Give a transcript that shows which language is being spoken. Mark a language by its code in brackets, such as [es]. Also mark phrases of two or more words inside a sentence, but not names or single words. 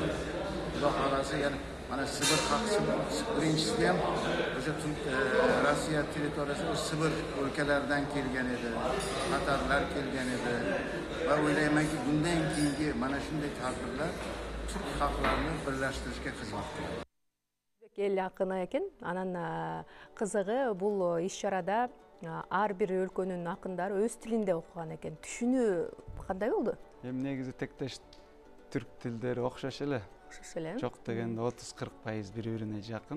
[uz] Xudo xolasa, yana mana Sibir xalqi birinchisi ham o'sha Rossiya territoriyasiga Sibir o'lkalaridan kelgan edi, tatarlar kelgan edi va o'ylaymanki, bundan keyingi mana shunday tadbirlar turk xalqlarini birlashtirishga xizmat qiladi. [ky] Эл акыны экен, анан кызыгы бул иш-чарада ар бир өлкөнүн акындары өз тилинде окуган экен. Түшүнүү кандай болду? Эми негизи тектеш түрк тилдери окшош эле. Жок дегенде 30-40% бири-бирине жакын.